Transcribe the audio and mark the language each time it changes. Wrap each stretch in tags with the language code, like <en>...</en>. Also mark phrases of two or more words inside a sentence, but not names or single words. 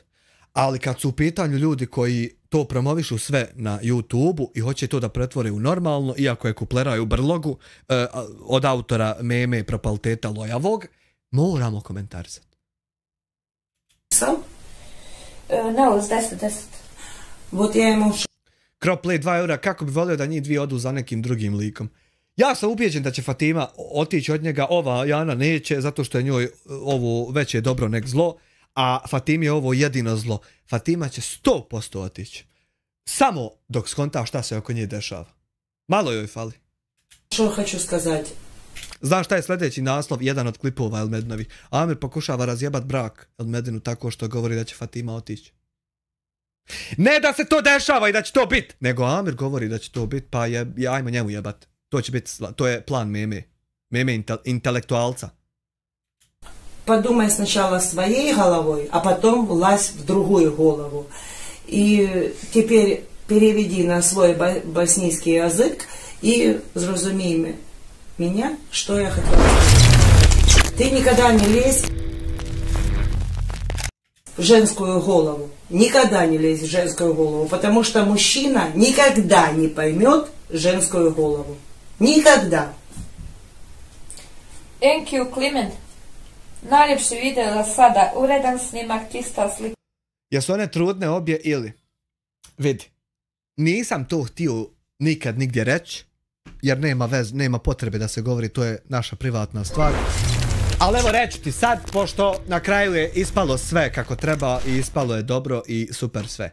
<bs>Ali kad su u pitanju ljudi koji to promovišu sve na YouTube-u i hoće to da pretvore u normalno, iako je kupleraju u brlogu od autora meme propaliteta lojavog, moramo komentarisati. Sam? Ne, uz 10.</bs> <ru>Вот я ему...</ru> <bs>Croplay 2 eura, kako bi volio da njih dvije odu za nekim drugim likom. Ja sam ubijeđen da će Fatima otići od njega, ova Jana neće, zato što je njoj ovo veće dobro nek zlo, a Fatimi je ovo jedino zlo. Fatima će 100% otići. Samo dok skonta šta se oko nje dešava. Malo joj fali. Što hoću skazati? Znaš šta je sljedeći naslov, jedan od klipova Elmedinovi? Amir pokušava razjebat brak Elmedinu tako što govori da će Fatima otići. Ne da se to dešava i da će to bit, nego Amir govori da će to bit, pa ajmo njemu jebat. To će biti, to je plan meme. Meme intelektualca.</bs> <ru>Подумай сначала своей головой, а потом влазь в другую голову. И теперь переведи на свой боснийский язык и зрозумей меня, что я хотела сказать. Ты никогда не лезь в женскую голову. Никогда не лезь в женскую голову, потому что мужчина никогда не поймет женскую голову. Никогда.</ru> <en>Thank you, Kliment.</en> <bs>Najljepši video za sada, uredan snimak, čista slika. Jesu one trudne obje ili? Vidi, nisam to htio nikad nigdje reći, jer nema potrebe da se govori, to je naša privatna stvar. Ali evo reću ti sad, pošto na kraju je ispalo sve kako treba i ispalo je dobro i super sve.</bs>